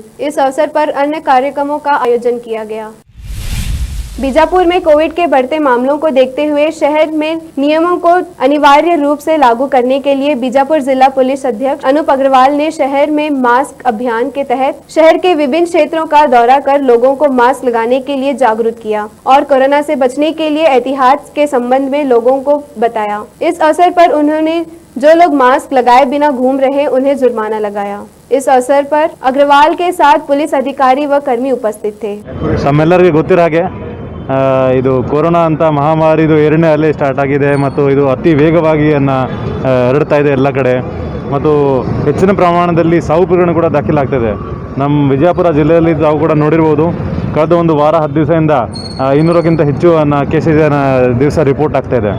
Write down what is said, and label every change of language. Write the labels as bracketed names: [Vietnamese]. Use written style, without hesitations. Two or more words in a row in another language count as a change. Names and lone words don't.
[Hindi] इस अवसर पर अन्य कार्यक्रमों का आयोजन किया गया। बीजापुर में कोविड के बढ़ते मामलों को देखते हुए शहर में नियमों को अनिवार्य रूप से लागू करने के लिए बीजापुर जिला पुलिस अध्यक्ष अनूप अग्रवाल ने शहर में मास्क अभियान के तहत शहर के विभिन्न क्षेत्रों का दौरा कर लोगों को मास्क लगाने के लिए जागरूक किया और कोरोना से बचने के लिए एहतियात के संबंध में लोगों को बताया। इस अवसर पर उन्होंने जो लोग मास्क लगाए बिना घूम रहे उन्हें जुर्माना लगाया। इस अवसर पर अग्रवाल के साथ पुलिस अधिकारी व कर्मी उपस्थित थे। [Kannada] ನಮ್ಮೆಲ್ಲರಿಗೂ ಗೊತ್ತಿರೋ ಹಾಗೆ ಇದು ಕೊರೋನಾ ಅಂತ ಮಹಾಮಾರಿದು 2ನೇ ಅಲೆ ಸ್ಟಾರ್ಟ್ ಆಗಿದೆ ಮತ್ತು ಇದು ಅತಿ ವೇಗವಾಗಿ ಹರಡ್ತಾ ಇದೆ ಎಲ್ಲ ಕಡೆ ಮತ್ತು ಹೆಚ್ಚಿನ ಪ್ರಮಾಣದಲ್ಲಿ ಸಾವು ಪ್ರಕರಣ ಕೂಡ ದಾಖಲಾಗ್ತಿದೆ। ನಮ್ಮ ವಿಜಯಪುರ ಜಿಲ್ಲೆಯಲ್ಲಿ ತಾವು ಕೂಡ ನೋಡಿರ್ಬೋದು, ಕಳೆದ ಒಂದು ವಾರ 10 ದಿವಸದಿಂದ 200ಕ್ಕಿಂತ ಹೆಚ್ಚು ಕೇಸಸ್ ದಿವಸ ರಿಪೋರ್ಟ್ ಆಗ್ತಾ ಇದೆ।